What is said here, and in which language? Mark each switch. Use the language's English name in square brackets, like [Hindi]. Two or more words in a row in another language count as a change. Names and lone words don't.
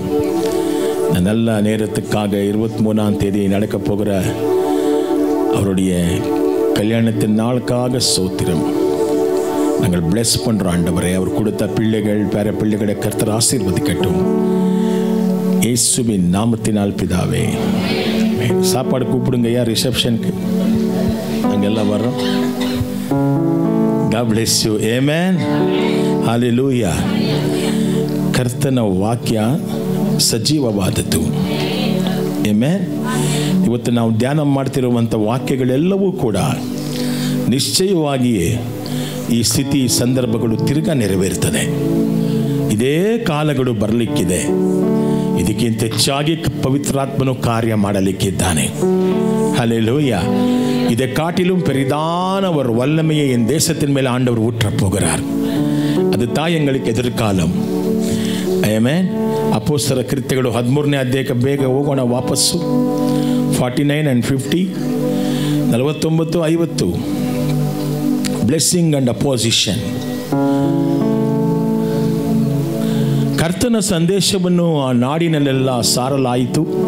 [Tamil] இந்த நல்ல நேரத்துக்காக 23ஆம் தேதி நடக்கப் போகிற அவருடைய கல்யாணத்தின் நாளுக்காக சோத்திரம் நாங்கள் பிளஸ் பண்ணுறோம். ஆண்டவரே, அவர் கொடுத்த பிள்ளைகள், பேர பிள்ளைகளை கர்த்தர் ஆசீர்வதிக்கட்டும். இயேசுவின் நாமத்தினால் பிதாவே. சாப்பாடு கூப்பிடுங்க ஐயா, ரிசப்ஷனுக்கு நாங்கள் எல்லாம் வர்றோம். [English] God bless you. Amen. [Kannada] Hallelujah. ಕರ್ತನ ವಾಕ್ಯ ಸಜೀವವಾದದ್ದು. Amen. ಇವತ್ತು ನಾವು ಧ್ಯಾನ ಮಾಡ್ತಿರುವಂಥ ವಾಕ್ಯಗಳೆಲ್ಲವೂ ಕೂಡ ನಿಶ್ಚಯವಾಗಿಯೇ ಈ ಸ್ಥಿತಿ ಸಂದರ್ಭಗಳು ತಿರುಗಾ ನೆರವೇರ್ತದೆ. ಇದೇ ಕಾಲಗಳು ಬರಲಿಕ್ಕಿದೆ. ಇದಕ್ಕಿಂತ ಹೆಚ್ಚಾಗಿ ಪವಿತ್ರಾತ್ಮನು ಕಾರ್ಯ ಮಾಡಲಿಕ್ಕಿದ್ದಾನೆ. [Tamil] ஹல்லேலூயா. இதை காட்டிலும் பெரிதான ஒரு வல்லமையை என் தேசத்தின் மேல் ஆண்டவர் ஊற்றப் போகிறார். அது தான் எங்களுக்கு எதிர்காலம். [Kannada] ಆಮೆನ್. ಅಪೊಸ್ತಲರ ಕೃತ್ಯಗಳು 13ನೇ ಅಧ್ಯಾಯಕ್ಕೆ ಬೇಗ ಹೋಗೋಣ ವಾಪಸ್ಸು. 49 and 50, 49, 50. [English] blessing and opposition. [Kannada] ಕರ್ತನ ಸಂದೇಶವನ್ನು ಆ ನಾಡಿನಲ್ಲೆಲ್ಲ ಸಾರಲಾಯಿತು.